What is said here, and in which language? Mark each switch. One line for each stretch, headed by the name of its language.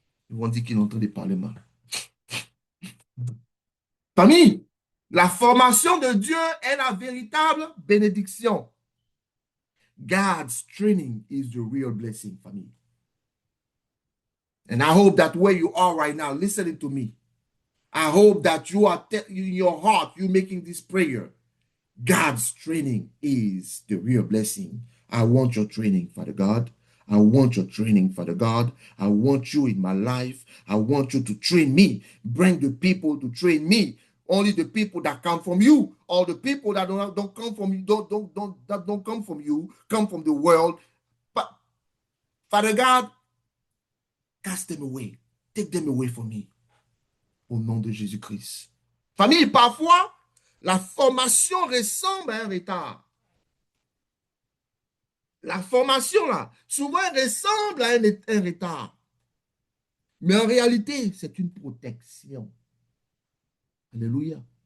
French: Ils vont dire qu'ils sont en train de parler mal. Famille, la formation de Dieu est la véritable bénédiction.
English: God's training is the real blessing, famille. And I hope that where you are right now, listening to me, I hope that you are in your heart, you're making this prayer. God's training is the real blessing. I want your training, Father God. I want your training, Father God. I want you in my life. I want you to train me. Bring the people to train me. Only the people that come from you, or the people that don't come from you, don't come from you, come from the world. But Father God, cast them away. Take them away from me. Au nom de Jésus-Christ.
French: Famille, parfois, la formation ressemble à un retard. La formation, là, souvent, ressemble à un retard. Mais en réalité, c'est une protection. Alléluia.